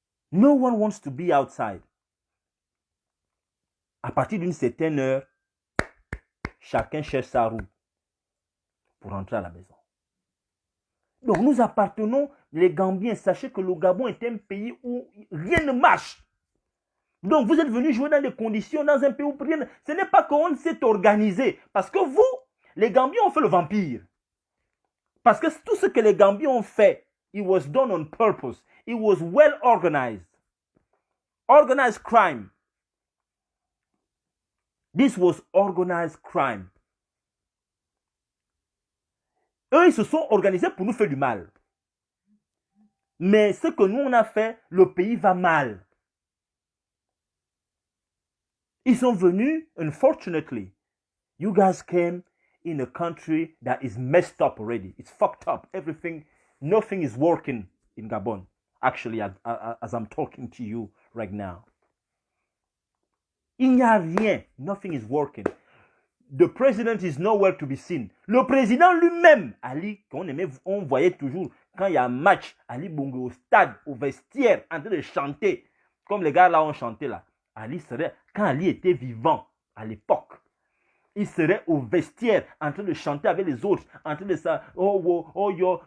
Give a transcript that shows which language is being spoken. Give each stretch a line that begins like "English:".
English: No one wants to be outside.
French: À partir d'une certaine heure, chacun cherche sa roue pour rentrer à la maison. Donc nous appartenons, les Gambiens, sachez que le Gabon est un pays où rien ne marche. Donc vous êtes venus jouer dans des conditions, dans un pays où rien ne... Ce n'est pas qu'on s'est organisé. Parce que vous, les Gambiens ont fait le vampire. Parce que tout ce que les Gambiens ont fait,
English: it was done on purpose. It was well organized. Organized crime. This was organized crime.
French: Eux, ils se sont organisés pour nous faire du mal. Mais ce que nous, on a fait, le pays va mal. Ils sont venus, unfortunately,
English: You guys came in a country that is messed up already. It's fucked up. Everything, nothing is working in Gabon. Actually, as I'm talking to you right now.
French: Il n'y a rien.
English: Nothing is working. The president is nowhere to be seen.
French: Le président lui-même, Ali, on voyait toujours, quand il y a un match, Ali Bongo au stade, au vestiaire, en train de chanter, comme les gars là ont chanté là. Ali serait, quand Ali était vivant, à l'époque, il serait au vestiaire, en train de chanter avec les autres, en train de ça, yo.